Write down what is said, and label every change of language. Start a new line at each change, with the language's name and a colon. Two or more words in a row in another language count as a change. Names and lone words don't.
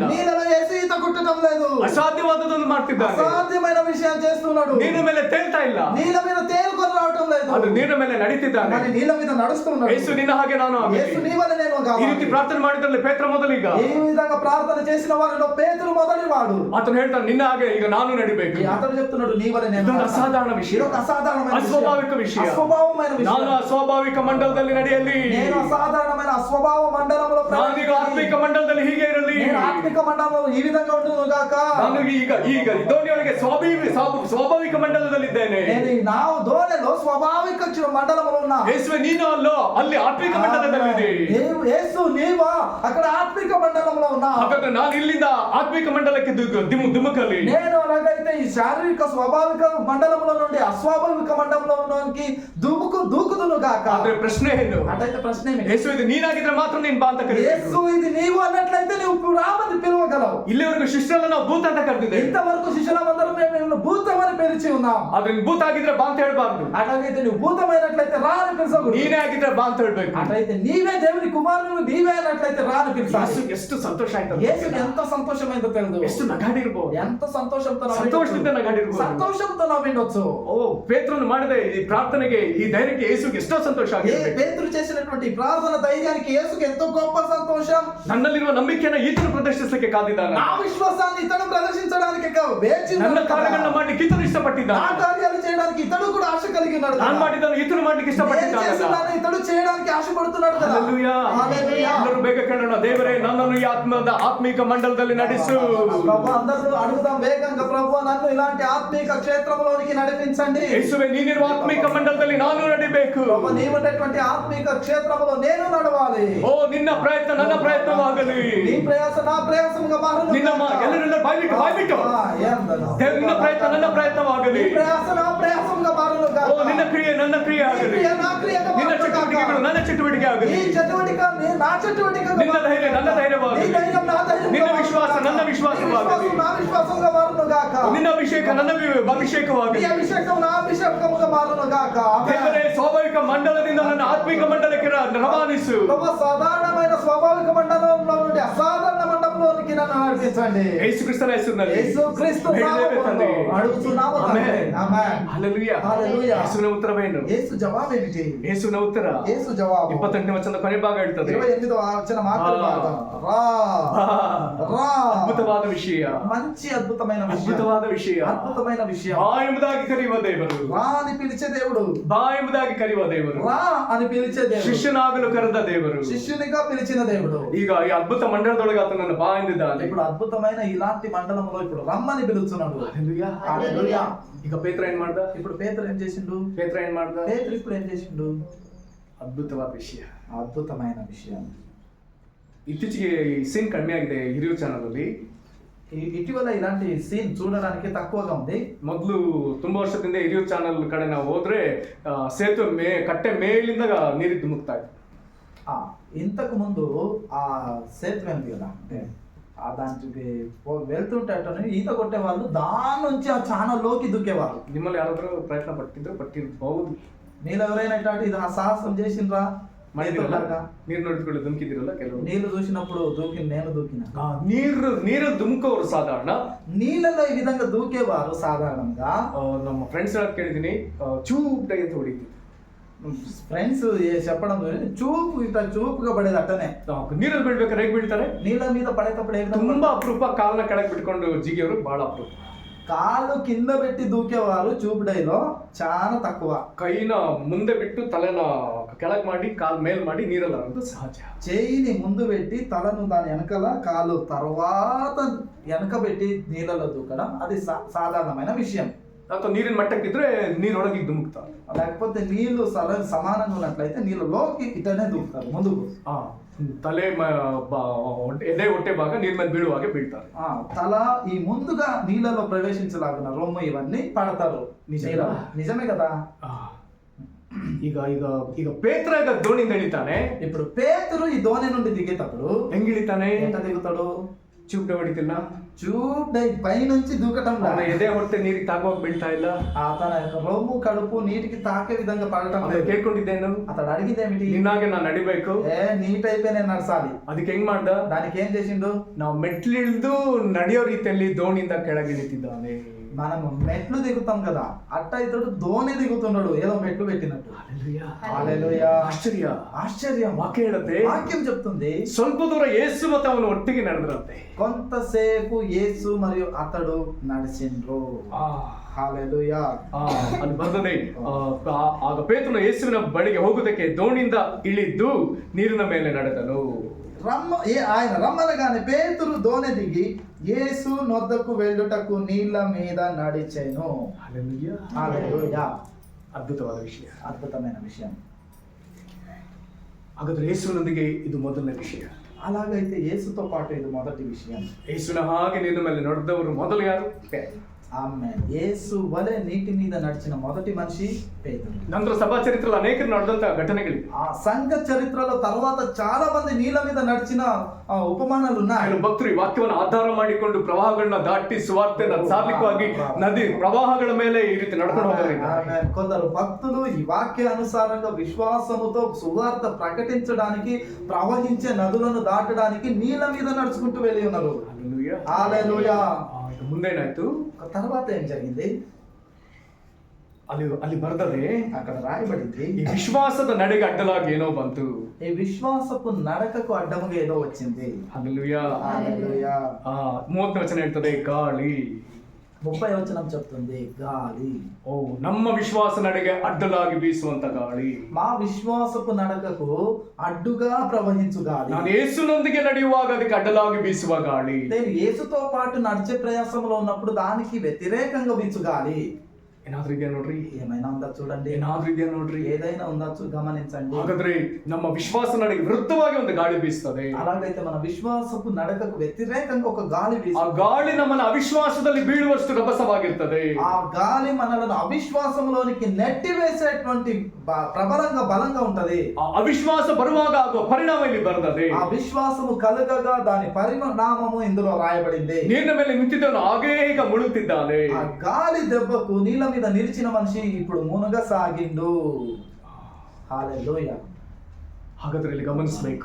Telugu: నీళ్ళలో యేసు ఈత కొట్టడం లేదు.
Kannada: ಅಸಾಧ್ಯವಾದದನ್ನು ಮಾಡ್ತಿದ್ದಾನೆ.
Telugu: అసాధ్యమైన విషయం చేస్తున్నాడు.
Kannada: ನೀರಿನ ಮೇಲೆ ತೇಲ್ತಾ ಇಲ್ಲ,
Telugu: నీళ్ళ మీద తేలుకొని రావటం లేదు.
Kannada: ಅದು ನೀರಿನ ಮೇಲೆ ನಡೀತಿದ್ದಾನೆ.
Telugu: మరి నీళ్ళ మీద నడుస్తున్నాడు.
Kannada: ಏಸು ನಿನ್ನ ಹಾಗೆ ನಾನು ಆಗಲಿ.
Telugu: యేసు నీ వలె నేను
Kannada: ಈ
Telugu: కావాలి.
Kannada: ರೀತಿ ಪ್ರಾರ್ಥನೆ ಮಾಡಿದ್ರಲ್ಲಿ ಪೇತ್ರ ಮೊದಲಿಗ
Telugu: ఈ విధంగా ప్రార్థన చేసిన వారిలో పేతురు మొదటివాడు.
Kannada: ಆತನು ಹೇಳ್ತಾನೆ నిನ್ನ ಹಾಗೆ ಈಗ ನಾನು ನಡಿಬೇಕು.
Telugu: అతడు చెప్తున్నాడు నీ వలె నేను
Kannada: ಇದೊಂದು
Telugu: కావాలి.
Kannada: ಅಸಾಧಾರಣ ವಿಷಯ,
Telugu: ఇది ఒక అసాధారణమైన విషయం.
Kannada: ಅಸ್ವಾಭಾವಿಕ ವಿಷಯ.
Telugu: అస్వభావమైన విషయం.
Kannada: ನಾನು ಅಸ್ವಾಭಾವಿಕ ಮಂಡಲದಲ್ಲಿ ನಡೆಯಲಿ,
Telugu: నేను అసాధారణమైన అస్వభావ మండలంలో
Kannada: ನಾನೀಗ ಆತ್ಮಿಕ ಮಂಡಲದಲ್ಲಿ ಹೀಗೆ ಇರಲಿ,
Telugu: నేను ಆತ್ಮಿಕ మండలంలో ಈ ವಿಧంగా ఉండును గాక.
Kannada: ನಾನು ಈಗ ಈಗ ಧೋನಿಯೊಳಗೆ ಸ್ವಾಭಾವಿಕ ಮಂಡಲದಲ್ಲಿದ್ದೇನೆ.
Telugu: నేను ನಾವು ಧೋನೆలో ಸ್ವಾಭಾವಿಕ మండలంలో ఉన్నా.
Kannada: ಯೇಸುವೆ ನೀನು ಅಲ್ಲೋ ಅಲ್ಲಿ ಆತ್ಮಿಕ ಮಂಡಲದಲ್ಲಿದೆ.
Telugu: యేసు నీవా అక్కడ ఆత్మిక మండలంలో ఉన్నా.
Kannada: ಹಾಗಾದ್ರೆ ನಾನು ಇಲ್ಲಿಂದ ಆತ್ಮಿಕ ಮಂಡಲಕ್ಕೆ ದುಮುಕಲಿ.
Telugu: నేను అలాగైతే ఈ శారీరక స్వాభావిక మండలంలో నుండి అస్వాభావిక మండలంలోకి దూకుదును గాక.
Kannada: ಆದ್ರೆ ಪ್ರಶ್ನೆ ಏನು?
Telugu: అటైతే ప్రశ్న ఏమిటి?
Kannada: ಯೇಸು ಇದು ನೀನಾಗಿದ್ರೆ ಮಾತ್ರ ನೀನ್ ಬಾ ಅಂತ ಕರೀಬೇಕು.
Telugu: యేసు ఇది నీవు అన్నట్లయితే నువ్వు రామని పిలవగలవు.
Kannada: ಇಲ್ಲಿವರೆಗೂ ಶಿಷ್ಯರನ್ನ ನಾವು ಭೂತ ಅಂತ ಕರೆದಿದ್ದೇವೆ.
Telugu: ఇంతవరకు శిష్యులందరం మేము భూతమని పిలిచి ఉన్నాం.
Kannada: ಆದ್ರೆ ನೀನ್ ಭೂತ ಆಗಿದ್ರೆ ಬಾ ಅಂತ ಹೇಳ್ಬಾರ್ದು.
Telugu: అటైతే నువ్వు భూతమైనట్లయితే రాని పిలిచకూడదు.
Kannada: ನೀನೇ ಆಗಿದ್ರೆ ಬಾ ಅಂತ ಹೇಳ್ಬೇಕು.
Telugu: అటైతే నీవే దేవుని కుమారుడు నీవే అన్నట్లయితే రాని పిలిచాలి.
Kannada: ಯೇಸು ಎಷ್ಟು ಸಂತೋಷ ಆಯ್ತು.
Telugu: యేసుకి ఎంత సంతోషమైందో తెలుసు.
Kannada: ಎಷ್ಟು ನಗಾಡಿರ್ಬೋದು,
Telugu: ఎంత ಸಂತೋಷంతో
Kannada: ಸಂತೋಷದಿಂದ ನಗಾಡಿರ್ಬೋದು.
Telugu: సంతోషంతో నవ్విండొచ్చు.
Kannada: ಓ ಪೇತ್ರನು ಮಾಡಿದ ಈ ಪ್ರಾರ್ಥನೆಗೆ ಈ ಧೈರ್ಯಕ್ಕೆ ಯೇಸುಗೆ ಎಷ್ಟೋ ಸಂತೋಷ ಆಗಿದೆ.
Telugu: పేతురు చేసినటువంటి ప్రార్థన ధైర్యానికి యేసుకి ఎంతో గొప్ప సంతోషం.
Kannada: ನನ್ನಲ್ಲಿರುವ ನಂಬಿಕೆಯನ್ನು ಈತನು ಪ್ರದರ್ಶಿಸಲಿಕ್ಕೆ ಕಾದಿದ್ದಾನೆ.
Telugu: నా విశ్వాసాన్ని ఇతను ప్రదర్శించడానికి వేచి
Kannada: ನನ್ನ ಕಾರ್ಯಗಳನ್ನ ಮಾಡ್ಲಿಕ್ಕೆ ಈತನು ಇಷ್ಟಪಟ್ಟಿದ್ದಾನೆ.
Telugu: నా కార్యాలు చేయడానికి ఇతడు కూడా ఆశ కలిగి ఉన్నాడు.
Kannada: ನಾನು ಮಾಡಿದ್ದನ್ನು ಈತನು ಮಾಡ್ಲಿಕ್ಕೆ ಇಷ್ಟಪಟ್ಟಿದ್ದಾನೆ.
Telugu: ఇతడు చేయడానికి ఆశపడుతున్నాడు కదా.
Kannada: ಹಲ್ಲೆಲೂಯಾ.
Telugu: హల్లెలూయా.
Kannada: ಎಲ್ಲರೂ ಬೇಗ ಕೇಳೋಣ, ದೇವರೇ ನನ್ನನ್ನು ಈ ಆತ್ಮಿಕ ಮಂಡಲದಲ್ಲಿ ನಡೆಸು.
Telugu: ప్రభు అందరూ అడుగుదాం వేగంగా, ప్రభు నన్ను ఇలాంటి ఆత్మిక క్షేత్రంలోనికి నడిపించండి.
Kannada: ಯೇಸುವೆ ನೀನಿರುವ ಆತ್ಮಿಕ ಮಂಡಲದಲ್ಲಿ ನಾನು ನಡಿಬೇಕು.
Telugu: ప్రభు నీవున్నటువంటి ఆత్మిక క్షేత్రంలో నేను నడవాలి.
Kannada: ಓ ನಿನ್ನ ಪ್ರಯತ್ನ ನನ್ನ ಪ್ರಯತ್ನವಾಗಲಿ.
Telugu: నీ ప్రయాస నా ప్రయాసముగా మారును.
Kannada: ನಿನ್ನ ಎಲ್ಲರೆಲ್ಲರೂ ಬಾಯ್ಬಿಟ್ಟು ನಿನ್ನ ಪ್ರಯತ್ನ ನನ್ನ ಪ್ರಯತ್ನವಾಗಲಿ.
Telugu: నీ ప్రయాస నా ప్రయాసముగా మారును
Kannada: ಓ ನಿನ್ನ ಕ್ರಿಯೆ ನನ್ನ ಕ್ರಿಯೆ ಆಗಲಿ.
Telugu: నా క్రియగా
Kannada: ನಿನ್ನ
Telugu: మారును
Kannada: ಚಟುವಟಿಕೆಗಳು ನನ್ನ ಚಟುವಟಿಕೆ ಆಗಲಿ.
Telugu: నీ చటువటిక నా చటువటిక,
Kannada: ನಿನ್ನ ధైర్ಯ ನನ್ನ ధైర్ಯವಾಗಲಿ.
Telugu: నీ ధైర్యం నా ధైర్యం,
Kannada: ನಿನ್ನ ವಿಶ್ವಾಸ ನನ್ನ ವಿಶ್ವಾಸವಾಗಲಿ.
Telugu: నా విశ్వాసంగా మారును గాక.
Kannada: ನಿನ್ನ ಅಭಿಷೇಕ ನನ್ನ ಅಭಿಷೇಕವಾಗಲಿ.
Telugu: నీ అభిషేకం నా అభిషేకముగా మారును గాక.
Kannada: ದೇವರೇ ಸ್ವಾಭಾವಿಕ ಮಂಡಲದಿಂದ ನನ್ನ ಆತ್ಮಿಕ ಮಂಡಲಕ್ಕೆ ರವಾನಿಸು.
Telugu: ప్రభు సాధారణమైన స్వాభావిక మండలంలో నుండి అసాధారణ మండలంలోనికి నన్ను నడిపించండి.
Kannada: ಯೇಸುಕ್ರಿಸ್ತನ ಹೆಸರಿನಲ್ಲಿ
Telugu: యేసుక్రీస్తు
Kannada: ಬೇಡವೇ ತಂದೆ.
Telugu: అడుగుతున్నాము తండ్రి. ఆమేన్.
Kannada: ಹಲ್ಲೆಲೂಯಾ.
Telugu: హల్లెలూయా.
Kannada: ಯೇಸುವಿನ ಉತ್ತರವೇನು?
Telugu: యేసు జవాబు ఏమిటి?
Kannada: ಯೇಸುವಿನ ಉತ್ತರ
Telugu: యేసు జవాబు
Kannada: 28ನೇ ವಚನದ ಕೊನೆ ಭಾಗ ಹೇಳ್ತದೆ.
Telugu: 28వ వచనం మాత్రం భాగం. రా రా.
Kannada: ಅದ್ಭುತವಾದ ವಿಷಯ,
Telugu: మంచి అద్భుతమైన విషయం.
Kannada: ಅದ್ಭುತವಾದ ವಿಷಯ.
Telugu: అద్భుతమైన విషయం.
Kannada: ಬಾ ಎಂಬುದಾಗಿ ಕರೆಯುವ ದೇವರು,
Telugu: రా అని పిలిచే దేవుడు.
Kannada: ಬಾ ಎಂಬುದಾಗಿ ಕರೆಯುವ ದೇವರು,
Telugu: రా అని పిలిచే దేవుడు.
Kannada: ಶಿಷ್ಯನಾಗಲು ಕರೆದ ದೇವರು.
Telugu: శిష్యునిగా పిలిచిన దేవుడు.
Kannada: ಈಗ ಈ ಅದ್ಭುತ ಮಂಡಲದೊಳಗೆ ಆತನನ್ನು ಬಾ ಎಂದಿದ್ದಾನೆ.
Telugu: ఇప్పుడు అద్భుతమైన ఇలాంటి మండలంలో ఇప్పుడు రమ్మని పిలుస్తున్నాడు.
Kannada: ಹಲ್ಲೆಲೂಯಾ.
Telugu: హల్లెలూయా.
Kannada: ಈಗ ಪೇತ್ರ ಏನ್ ಮಾಡ್ದ?
Telugu: ఇప్పుడు పేతురు ఏం చేసిండు?
Kannada: ಪೇತ್ರ ಏನ್ ಮಾಡ್ದ?
Telugu: పేతురు ఇప్పుడు ఏం చేసిండు?
Kannada: ಅದ್ಭುತವಾದ ವಿಷಯ,
Telugu: అద్భుతమైన విషయం.
Kannada: ಇತ್ತೀಚೆಗೆ ಈ ಸೀನ್ ಕಡಿಮೆ ಆಗಿದೆ ಹಿರಿಯೂರು ಚಾನಲ್ ಅಲ್ಲಿ.
Telugu: ఇటీవల ఇలాంటి సీన్ చూడడానికి తక్కువగా ఉంది.
Kannada: ಮೊದಲು ತುಂಬಾ ವರ್ಷದಿಂದ ಹಿರಿಯೂರು ಚಾನಲ್ ಕಡೆ ನಾವು ಹೋದ್ರೆ ಸೇತುವೆ ಕಟ್ಟೆ ಮೇಲಿಂದ ನೀರಿದ್ದು ಧುಮುಕ್ತಾ ಇತ್ತು.
Telugu: ఇంతకు ముందు ఆ సేతు ఉంది కదా, దానికి వెళ్తుంటే ఈత కొట్టే వాళ్ళు దాని నుంచి ఆ ఛానల్లోకి దూకేవాళ్ళు.
Kannada: ನಿಮ್ಮಲ್ಲಿ ಯಾರಾದ್ರೂ ಪ್ರಯತ್ನ ಪಟ್ಟಿರಬಹುದು.
Telugu: మీరు ఎవరైనా ఇట్లాంటి ఇది ఆ సాహసం చేసిండ్రా?
Kannada: ನೀರು ನೋಡಿಕೊಂಡು ಧುಮುಕಿದಿರಲ್ಲ ಕೆಲವು.
Telugu: నీళ్లు చూసినప్పుడు నేను దూకిన.
Kannada: ನೀರು ಧುಮುಕೋರು ಸಾಧಾರಣ,
Telugu: నీళ్ళలో ఈ విధంగా దూకేవారు సాధారణంగా.
Kannada: ನಮ್ಮ ಫ್ರೆಂಡ್ಸ್ ಕೇಳಿದೀನಿ ಚೂಪ್ ಡೈ ಅಂತ ಹೊಡಿತಿದ್ರು.
Telugu: ఫ్రెండ్స్ చెప్పడం చూపు ఇట్లా చూపుగా పడేది అట్టనే.
Kannada: ನೀರಲ್ಲಿ ಬೀಳ್ಬೇಕಾದ್ರೆ ಹೇಗೆ ಬೀಳ್ತಾರೆ?
Telugu: నీళ్ళ మీద పడేటప్పుడు
Kannada: ತುಂಬಾ ಅಪರೂಪ. ಕಾಲನ್ನ ಕೆಳಗೆ ಬಿಟ್ಕೊಂಡು ಜಿಗಿಯೋರು ಬಹಳ ಅಪರೂಪ.
Telugu: కాళ్ళు కింద పెట్టి దూకేవారు చూపు డైలో చాలా తక్కువ.
Kannada: ಕೈನ ಮುಂದೆ ಬಿಟ್ಟು ತಲೆನ ಕೆಳಗೆ ಮಾಡಿ ಕಾಲ್ ಮೇಲ್ ಮಾಡಿ ನೀರಲ್ಲಿ ಆಡೋದು ಸಹಜ.
Telugu: చేయిని ముందు పెట్టి తలను దాని వెనకాల కాలు తర్వాత వెనక పెట్టి నీళ్ళలో దూకడం అది సాధారణమైన విషయం.
Kannada: ಅಥವಾ ನೀರಿನ ಮಟ್ಟಕ್ಕಿದ್ರೆ ನೀರೊಳಗೆ ಧುಮುಕ್ತಾರೆ.
Telugu: లేకపోతే నీళ్లు సమానంగా ఉన్నట్లయితే నీళ్ళలోకి ఇటనే దూకుతారు ముందుకు.
Kannada: ತಲೆ ಎದೆ ಹೊಟ್ಟೆ ಭಾಗ ನೀರ್ ಮೇಲೆ ಬೀಳುವಾಗೆ ಬೀಳ್ತಾರೆ.
Telugu: తల ఈ ముందుగా నీళ్ళలో ప్రవేశించలాగిన రొమ్ము ఇవన్నీ పడతారు. నిజమే కదా.
Kannada: ಈಗ ಈಗ ಈಗ ಪೇತ್ರ ಈಗ ದೋಣಿಯಿಂದ ಇಳಿತಾನೆ.
Telugu: ఇప్పుడు పేతురు ఈ దోణి నుండి దిగేటప్పుడు
Kannada: ಹೆಂಗ್ ಇಳಿತಾನೆ?
Telugu: ఎంత దిగుతాడు?
Kannada: ಚೂಪ್ ಹೊಡಿತಿಲ್ಲ,
Telugu: పై నుంచి దూకటం
Kannada: ಅವನ ಎದೆ ಹೊಟ್ಟೆ ನೀರಿಗೆ ತಾಗುವಾಗ ಬೀಳ್ತಾ ಇಲ್ಲ.
Telugu: తన యొక్క రొమ్ము కడుపు నీటికి తాకే విధంగా పడటం
Kannada: ಅದನ್ನ
Telugu: లేదు.
Kannada: ಕೇಳ್ಕೊಂಡಿದ್ದೇನು?
Telugu: అతడు అడిగిందేమిటి?
Kannada: ನಿನ್ನಾಗೆ ನಾನು ನಡಿಬೇಕು.
Telugu: నీ టైపే నేను నడసాలి.
Kannada: ಅದಕ್ಕೆ ಹೆಂಗ್ ಮಾಡ್ದ?
Telugu: దానికి ఏం చేసిండు?
Kannada: ನಾವು ಮೆಟ್ಲಿಳಿದು ನಡೆಯೋ ರೀತಿಯಲ್ಲಿ ದೋಣಿಯಿಂದ ಕೆಳಗಿಳಿತಿದ್ದಾನೆ.
Telugu: మనం మెట్లు దిగుతాం కదా, అట్ట ఇతడు దోణి దిగుతున్నాడు, ఏదో మెట్లు పెట్టినట్టు. హల్లెలూయా.
Kannada: ಆಶ್ಚರ್ಯ,
Telugu: ఆశ్చర్యం.
Kannada: ವಾಕ್ಯ ಹೇಳುತ್ತೆ,
Telugu: వాక్యం చెప్తుంది
Kannada: ಸ್ವಲ್ಪ ದೂರ ಯೇಸು ಮತ್ತು ಅವನು ಒಟ್ಟಿಗೆ ನಡೆದ್ರಂತೆ.
Telugu: కొంతసేపు యేసు మరియు అతడు నడిచిండ్రు. హల్లెలూయా.
Kannada: ಅಲ್ಲಿ ಬರ್ತದೆ, ಆಗ ಪೇತ್ರನು ಯೇಸುವಿನ ಬಳಿಗೆ ಹೋಗುವುದಕ್ಕೆ ದೋಣಿಯಿಂದ ಇಳಿದು ನೀರಿನ ಮೇಲೆ ನಡೆದನು.
Telugu: ఆయన రమ్మనగానే పేతురు దోణి దిగి యేసు నొద్దకు వెళ్ళుటకు నీళ్ళ మీద నడిచెను. హల్లెలూయా.
Kannada: ಅದ್ಭುತವಾದ ವಿಷಯ,
Telugu: అద్భుతమైన విషయం.
Kannada: ಹಾಗಾದ್ರೆ ಯೇಸುವಿನೊಂದಿಗೆ ಇದು ಮೊದಲನೇ ವಿಷಯ.
Telugu: అలాగైతే యేసుతో పాటు ఇది మొదటి విషయం.
Kannada: ಯೇಸುವಿನ ಹಾಗೆ ನೀರಿನ ಮೇಲೆ ನಡೆದವರು ಮೊದಲು ಯಾರು?
Telugu: ఆమేన్. యేసు వలె నీటి మీద నడిచిన మొదటి మనిషి పేతురు.
Kannada: ನಂತರ ಸಭಾ ಚರಿತ್ರೆಯಲ್ಲಿ ಅನೇಕರು ನಡೆದಂತ ಘಟನೆಗಳಿವೆ.
Telugu: ఆ సంఘ చరిత్రలో తర్వాత చాలా మంది నీళ్ళ మీద నడిచిన ఉపమానాలు ఉన్నాయి.
Kannada: ಭಕ್ತರು ಈ ವಾಕ್ಯವನ್ನು ಆಧಾರ ಮಾಡಿಕೊಂಡು ಪ್ರವಾಹಗಳನ್ನ ದಾಟಿ ಸುವಾರ್ತೆಯನ್ನು ಸಾರ್ಲಿಕ್ಕಾಗಿ ನದಿ ಪ್ರವಾಹಗಳ ಮೇಲೆ ಈ ರೀತಿ ನಡ್ಕೊಂಡು ಹೋಗೋದ್ರಿಂದ
Telugu: కొందరు భక్తులు ఈ వాక్య అనుసారంగా విశ్వాసముతో సువార్త ప్రకటించడానికి ప్రవహించే నదులను దాటడానికి నీళ్ళ మీద నడుచుకుంటూ వెళ్ళి ఉన్నారు. హల్లెలూయా.
Kannada: ಮುಂದೇನಾಯ್ತು?
Telugu: తర్వాత ఏం జరిగింది?
Kannada: ಅಲ್ಲಿ ಬರ್ತದೆ,
Telugu: అక్కడ రాయబడింది,
Kannada: ఈ విశ్వాసದ ನಡೆಗೆ ಅಡ್ಡಲಾಗಿ ಏನೋ ಬಂತು.
Telugu: ఈ విశ్వాసపు నడకకు అడ్డముగా ఏదో వచ్చింది. హల్లెలూయా. హల్లెలూయా.
Kannada: 30ನೇ ವಚನ ಹೇಳ್ತದೆ, ಗಾಳಿ.
Telugu: 30వ వచనం చెప్తుంది, గాలి.
Kannada: ಓ, ನಮ್ಮ ವಿಶ್ವಾಸ ನಡೆಗೆ ಅಡ್ಡಲಾಗಿ ಬೀಸುವಂತ ಗಾಳಿ.
Telugu: మా విశ్వాసపు నడకకు అడ్డుగా ప్రవహించు గాలి.
Kannada: ನಾನು ಯೇಸುನೊಂದಿಗೆ ನಡೆಯುವಾಗ ಅದಕ್ಕೆ ಅಡ್ಡಲಾಗಿ ಬೀಸುವ ಗಾಳಿ.
Telugu: నేను యేసుతో పాటు నడిచే ప్రయాసంలో ఉన్నప్పుడు దానికి వ్యతిరేకంగా వీచు గాలి.
Kannada: ಏನಾದ್ರೂ ಇದೆಯಾ ನೋಡ್ರಿ,
Telugu: ఏమైనా ఉందా చూడండి,
Kannada: ಏನಾದ್ರೂ ಇದೆಯಾ ನೋಡ್ರಿ,
Telugu: ఏదైనా ఉందా గమనించండి.
Kannada: ಹಾಗಾದ್ರೆ ನಮ್ಮ ವಿಶ್ವಾಸ ನಡೆಗೆ ವಿರುದ್ಧವಾಗಿ ಒಂದು ಗಾಳಿ ಬೀಸ್ತದೆ.
Telugu: అలాగైతే మన విశ్వాసపు నడకకు వ్యతిరేకంగా ఒక గాలి
Kannada: ಆ
Telugu: వీస్తుంది.
Kannada: ಗಾಳಿ ನಮ್ಮನ್ನ ಅವಿಶ್ವಾಸದಲ್ಲಿ ಬೀಳುವಷ್ಟು ರಭಸವಾಗಿರ್ತದೆ.
Telugu: ఆ గాలి మనలను అవిశ్వాసంలోనికి నెట్టివేసేటువంటి ప్రబలంగా బలంగా ఉంటది.
Kannada: ಆ ಅವಿಶ್ವಾಸ ಬರುವಾಗ ಆಗುವ ಪರಿಣಾಮ ಇಲ್ಲಿ ಬರ್ತದೆ.
Telugu: ఆ విశ్వాసము కలగగా దాని పరిణామము ఇందులో రాయబడింది.
Kannada: ನೀರಿನ ಮೇಲೆ ನಿಂತಿದ್ದವನು ಹಾಗೇ ಈಗ ಮುಳುಗುತ್ತಿದ್ದಾನೆ.
Telugu: ఆ గాలి దెబ్బకు నీళ్ళ మీద నిలిచిన మనిషి ఇప్పుడు మునగసాగిండు. హల్లెలూయా.
Kannada: ಹಾಗಾದ್ರೆ ಇಲ್ಲಿ ಗಮನಿಸಬೇಕು,